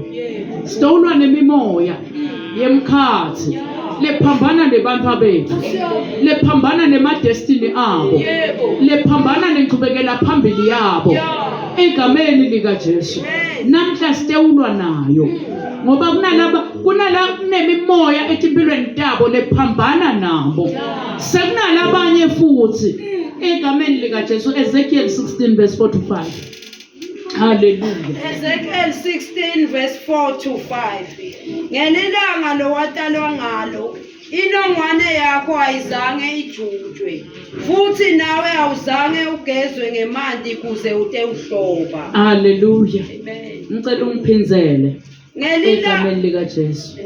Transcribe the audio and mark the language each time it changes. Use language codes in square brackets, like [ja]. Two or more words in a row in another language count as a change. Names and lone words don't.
[ss] Sitolwa nemimoya yemkhathi lephambana nebantu bethu, lephambana nemadestiny abo, lephambana nenqubekela phambili yabo egameni lika Jesu. Namhla sitewulwa nayo ngoba kunala kunemimoya etimpilweni tabo lephambana nabo. Sekunalabanye futhi egameni lika Jesu. [en] Ezekiel 16 verse 4 to 5. Hallelujah. Ezekiel 16 verse 4 to 5. [ss] Ngelilanga lo watalwa ngalo inongwane yakho ayizange ijujwe futhi nawe awuzange ugezwe ngemanti kuze ute uhloba. Hallelujah. Amen. Ngicela ungiphinzele egameni lika Jesu.